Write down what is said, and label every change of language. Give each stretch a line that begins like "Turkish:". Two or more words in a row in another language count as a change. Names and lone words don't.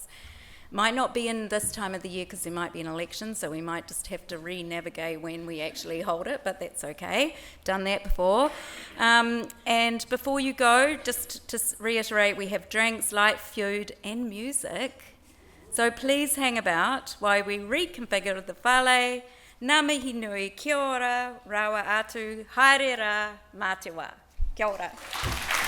English: Might not be in this time of the year because there might be an election, so we might just have to re-navigate when we actually hold it, but that's okay. Done that before. And before you go, just to reiterate, we have drinks, light food and music. So please hang about while we reconfigure the whale.
Māori: Ngā mihi nui, kia ora, rawa atu, haere rā, mā te wā. Kia ora.